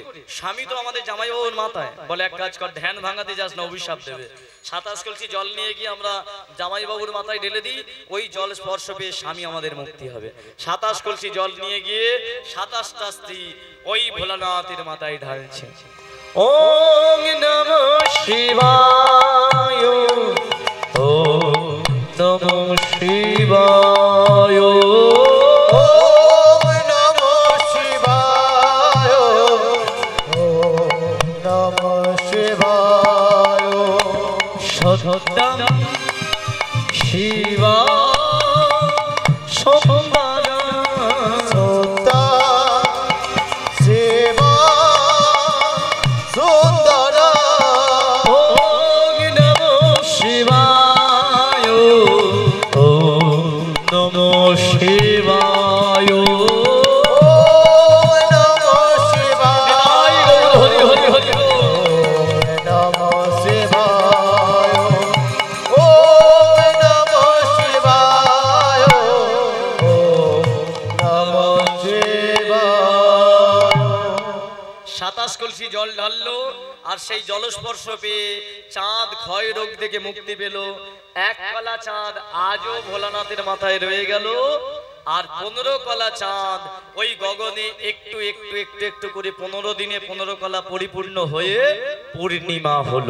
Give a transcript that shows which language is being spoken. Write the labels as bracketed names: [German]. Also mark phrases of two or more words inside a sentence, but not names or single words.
[Bangla] স্বামী তো আমাদের জামাইবাবুর মাথায়। বলে এক কাজ কর, ধ্যান ভাঙাতে যাস না, অভিশাপ দেবে। 27 কলসি জল নিয়ে গিয়ে আমরা জামাইবাবুর মাথায় ঢেলে দিই, ওই জল স্পর্শ পেয়ে স্বামী আমাদের মুক্তি হবে। 27 কলসি জল নিয়ে গিয়ে 27টা স্ত্রী ওই ভোলানাথের মাথায় ঢালছে। [Sanskrit] ওম নমঃ শিবায়, ওম নমঃ শিবায়, সত্যম শিবা সোমবারা, সত্যা শিবা সুন্দরা, ওম নমঃ শিবায়, ওম নমঃ শিবায়, ওম নমঃ শিবায়, হরি হরি হরি, ওম নমঃ শিবায়, ওম নমঃ শিবায়, ওম নমঃ শিবায়। [Bangla] 27 কলসি জল ঢাললো, আর সেই জলস্পর্শ পেয়ে চাঁদ ক্ষয় রোগ থেকে মুক্তি পেল। এক কলা চাঁদ আজও ভোলানাথের মাথায় রয়ে গেল, আর 15 কলা চাঁদ ওই গগনে একটু একটু একটু একটু করে 15 দিনে 15 কলা পরিপূর্ণ হয়ে পূর্ণিমা হলো।